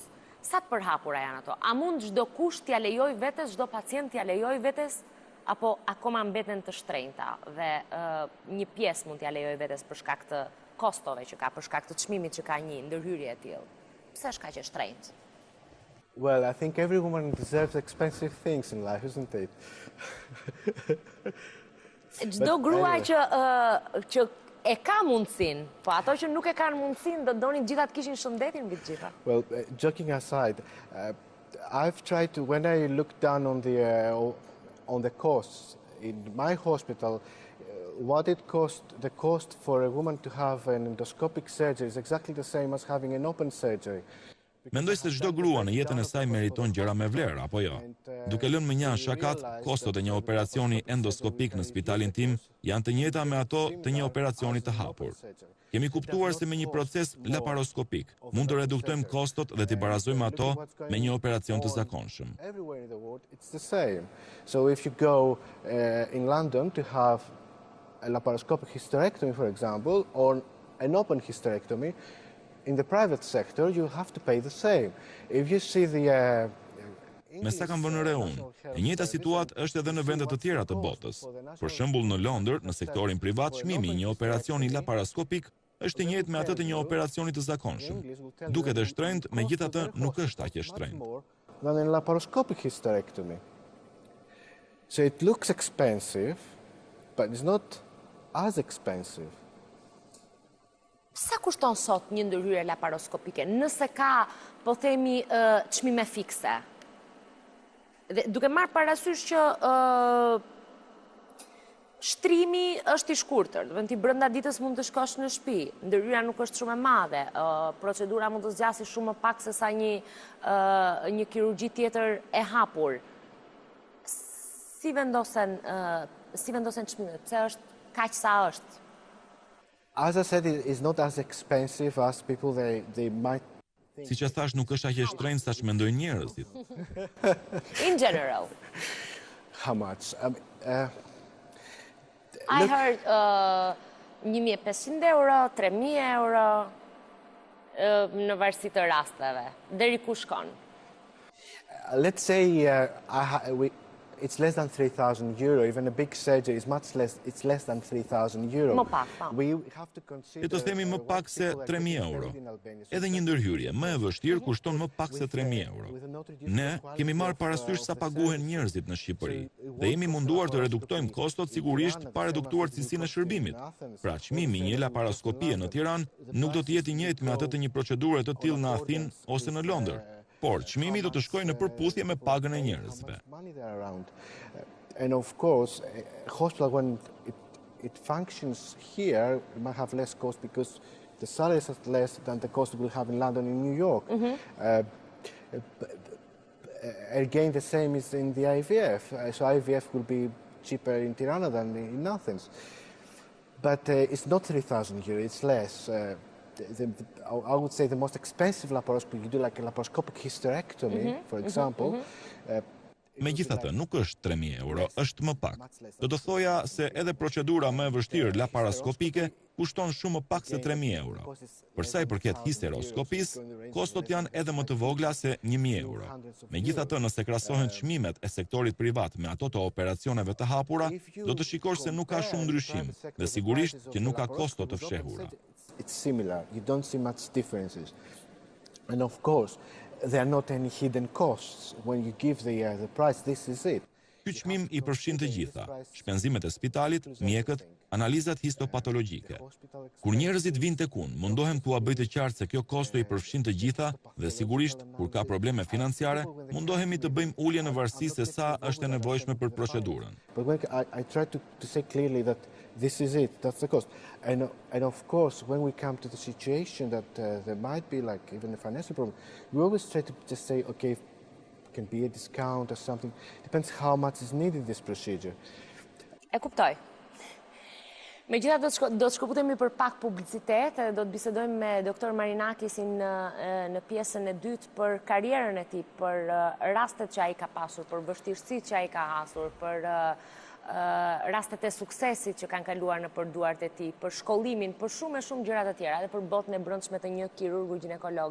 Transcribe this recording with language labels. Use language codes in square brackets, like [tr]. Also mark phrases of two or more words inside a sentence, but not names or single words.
[sq] Sa të përhapura janë ato? A mund çdo kush t'ia lejoj vetes, çdo pacient t'ia lejoj vetes, apo akoma mbeten të shtrenjta dhe një pjesë mund t'ia lejoj vetes për shkak të kostove që ka, për shkak të çmimit që ka një ndërhyrje e tillë? Pse është kaq e shtrenjtë? [en] Well, I think every woman deserves expensive things in life, isn't it? [sq] Çdo grua që e ka mundësin, po ato që nuk e kanë mundësin, do donin gjithat kishin shëndetin mbi të gjitha. [en] Well, joking aside, I've tried to, when I look down on the costs in my hospital, what it cost, the cost for a woman to have an endoscopic surgery is exactly the same as having an open surgery. [sq] Mendoj se çdo grua në jetën e saj meriton gjëra me vlerë, apo jo? Duke lënë më një shakat, kostot e një operacioni endoskopik në spitalin tim janë të njëjta me ato të një operacioni të hapur. Kemi kuptuar se me një proces laparoskopik mund të reduktojmë kostot dhe t'i barazojmë ato me një operacion të zakonshëm. [en] Everywhere in the world, it's the same. So if you go in London to have a laparoscopic hysterectomy, for example, or an open hysterectomy, in the private sector, you have to pay the same. If you see the... [sq] Me sa kam vënë re unë, e njëjta situatë është edhe në vende të tjera të botës. Për shembull në Londër, në sektorin privat, çmimi i një operacioni laparoskopik është i njëjtë me atë të një operacioni të zakonshëm. Duket e shtrenjtë, megjithatë nuk është aq e shtrenjtë. [en] Than a laparoscopic hysterectomy. So it looks expensive, but it's not as expensive. [sq] Sa kushton sot një ndërhyrje laparoskopike? Nëse ka, po themi, çmime fikse. Dhe duke marrë parasysh që shtrimi është i shkurtër, do të thënë ti brenda ditës mund të shkosh në shtëpi, ndërhyrja nuk është shumë e madhe, procedura mund të zgjasë shumë më pak se sa një kirurgji tjetër e hapur. Si vendosen çmimet? Pse është kaq sa është? [en] As I said, it's not as expensive as people they might think. [sq] Siç e thash, nuk është aq e shtrenjtë sa mendojnë njerëzit. [en] In general. How much? I heard 1.500 euro, 3.000 euro, [sq] në varësi të rasteve. Deri ku shkon? [en] Let's say it's less than 3,000 euro. Even a big surgery is much less. It's less than 3,000 euro. [sq] Më pak, pa. [en] We have to consider. [sq] Le të themi më pak se 3.000 euro. Edhe një ndërhyrje më e vështirë kushton më pak se 3.000 euro. Ne kemi marrë parasysh sa paguhen njerëzit në Shqipëri dhe jemi munduar të reduktojmë kostot, sigurisht pa reduktuar cilësinë e shërbimit. Pra çmimi i një laparoskopie në Tiranë nuk do të jetë i njëjtë me atë të një procedure të tillë në Athinë ose në Londër. Por çmimi do të shkojë në përputhje me pagën e njerëzve. [en] And of course, a hospital when it functions here, it might have less cost because the salaries are less than the cost it will have in London and New York. Again, the same is in the IVF. So IVF will be cheaper in Tirana than in Athens. But it's not 3,000 euros, it's less. I would say the most expensive laparoscopy, you do like a laparoscopic hysterectomy, for example. [sq] Megjithatë, nuk është 3.000 euro, është më pak. Do të thoja se edhe procedura më e vështirë laparoskopike kushton shumë më pak se 3.000 euro. Për sa i përket histeroskopisë, kostot janë edhe më të vogla se 1.000 euro. Megjithatë, nëse krahasohen çmimet e sektorit privat me ato të operacioneve të hapura, do të shikosh se nuk ka shumë ndryshim dhe sigurisht që nuk ka kosto të fshehura. [en] It's similar. You don't see much differences. And of course, there are not any hidden costs. When you give the price, this is it. [sq] Ky çmim i përfshin të gjitha: shpenzimet e spitalit, mjekët, analizat histopatologjike. Kur njerëzit vinë tek unë, mundohem t'ua bëj të qartë se kjo kosto i përfshin të gjitha dhe sigurisht kur ka probleme financiare, mundohemi të bëjmë ulje në varësi se sa është e nevojshme për procedurën. [en] But when I try to say clearly that this is it, that's the cost. And of course, when we come to the situation that there might be like even a financial problem, we always try to just say, okay, can be a discount or something. Depends how much is needed this procedure. [sq] E kuptoj. Megjithatë do të shkëputemi për pak publicitet, do të bisedojmë me doktor Marinakisin në pjesën e dytë për karierën e tij, për rastet që ai ka pasur, për vështirësitë që ai ka hasur, për rastet e suksesit që kanë kaluar në përduart e tij, për shkollimin, për shumë e shumë gjëra të tjera, edhe për botën e brendshme të një kirurgu ginekolog.